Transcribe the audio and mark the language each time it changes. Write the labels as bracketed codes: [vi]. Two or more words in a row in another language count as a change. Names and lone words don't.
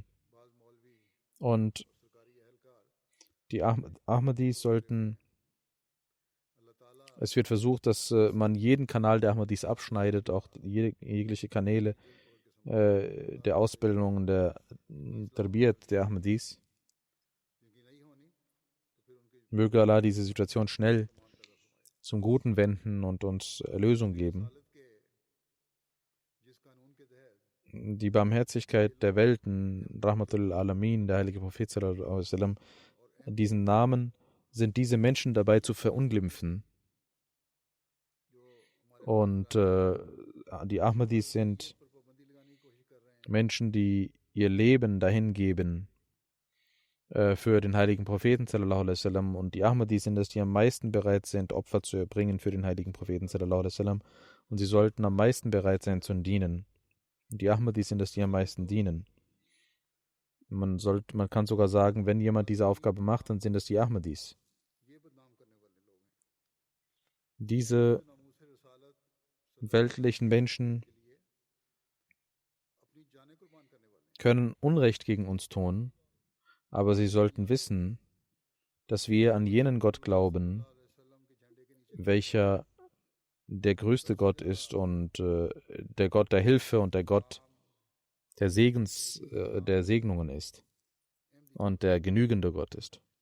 [de] Und die Ahmadis sollten, es wird versucht, dass man jeden Kanal der Ahmadis abschneidet, auch jegliche Kanäle der Ausbildung, der Tarbiyat der Ahmadis. Möge Allah diese Situation schnell zum Guten wenden und uns Erlösung geben. Die Barmherzigkeit der Welten, [ar] رحمة العالمين, [de] der heilige Prophet [ar] صلى الله عليه وسلم, [de] diesen Namen sind diese Menschen dabei zu verunglimpfen. Und die Ahmadis sind Menschen, die ihr Leben dahingeben für den heiligen Propheten [ar] صلى الله عليه وسلم. [de] Und die Ahmadis sind es, die am meisten bereit sind, Opfer zu erbringen für den heiligen Propheten [ar] صلى الله عليه وسلم. [de] Und sie sollten am meisten bereit sein zu dienen. Und die Ahmadis sind es, die am meisten dienen. Man kann sogar sagen, wenn jemand diese Aufgabe macht, dann sind es die Ahmadis. Diese weltlichen Menschen können Unrecht gegen uns tun, aber sie sollten wissen, dass wir an jenen Gott glauben, welcher der größte Gott ist und der Gott der Hilfe und der Gott der der Segnungen ist und der genügende Gott ist.